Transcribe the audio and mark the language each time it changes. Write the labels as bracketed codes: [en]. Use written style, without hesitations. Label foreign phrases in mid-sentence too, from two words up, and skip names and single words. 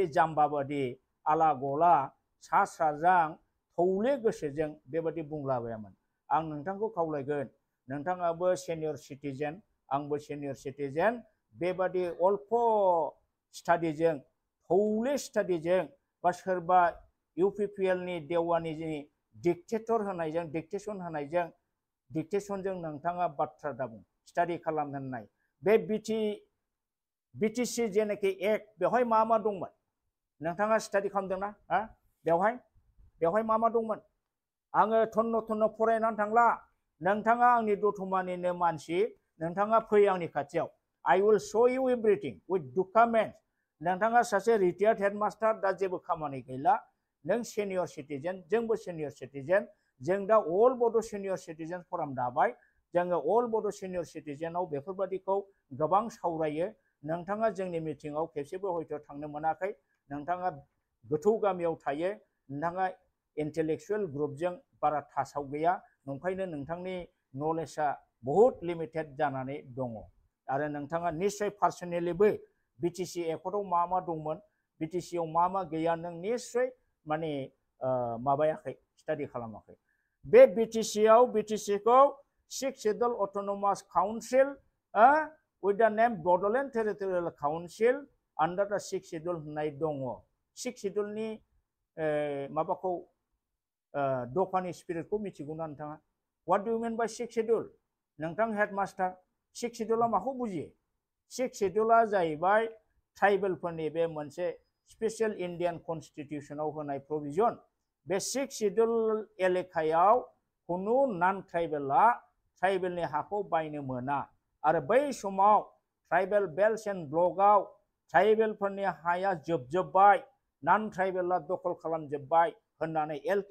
[brx] जाम्बाबादि आला गला सा साज्रां थौले गोसोजों बेबादि बुंलाबायामोन आं नोंथांखौ खावलायगोन नोंथाङाबो [en] senior citizen [brx] आंबो [en] senior citizen [brx] बेबादि अल्प स्टाडिजों थौले स्टाडिजों बा सोरबा इउपिपिएलनि देवानि डिक्टेटर होनायजों डिक्टेसन होनायजों डिक्टेसनजों नोंथाङा बाथ्रा दाबुं स्टाडि खालामनो नाय बे बिटिसि जेनाखि एक्ट बेवहाय मा दंमोन नोंथाङा स्टाडि खालामदोंना बेवहाय मा दंमोन आङो थन्न फरायनानै थांला नोंथाङा आंनि दतमानिनो मानसि नोंथाङा फै आंनि खाथियाव [en] I will show you everything with documents [brx] नोंथाङा सासे [en] retired headmaster [brx] दा जेबो खामानि गैला नों [en] senior citizen [brx] जोंबो [en] senior citizen [brx] जों दा अल बड' सेनियर सिटिजेन फराम दाबाय जोङो अल बड' सेनियर सिटिजेनाव बेफोरबादिखौ गोबां सावरायो नोंथाङा जोंनि मिटिङाव खेबसेबो हयथ' थांनो मोनाखै नोंथाङा गोथौ गामियाव थायो नोंथाङा [en] intellectual group [brx] बारा थासाव गैया नंखायनो नोंथांनि नलेजआ बहुत लिमिटेड जानानै दङ आरो नोंथाङा निश्चय पार्सनेलिबो बिटिसि एकर्डआव मा दंमोन बिटिसिआव मा गैया नों निश्चय माने माबायाखै स्टाडि खालामाखै बे बिटिसिखौ [en] 6th Schedule Autonomous Council with the name Bodoland Territorial Council under the 6th Schedule [brx] होननाय दङ 6th Schedule नि माबाखौ दफानि स्पिरिटखौ मिथिगौना नोंथाङा [en] What do you mean by 6th Schedule [brx] नोंथां हेडमास्टार 6th Schedule माखौ बुजियो 6th Schedule जाहैबाय ट्राइबेलफोरनि बे मोनसे [en] special Indian constitution [brx] होनाय प्रभिजन बे 6th Schedule एलेकायाव खुनु [en] non tribal [brx] ट्राइबेलनि हाखौ बायनो मोना आरो बै समाव [en] tribal belt and block [brx] ट्राइबेलफोरनि हाया जोबजोब्बाय [en] non tribal [brx] दखल खालामजोब्बाय होननानै एल.के.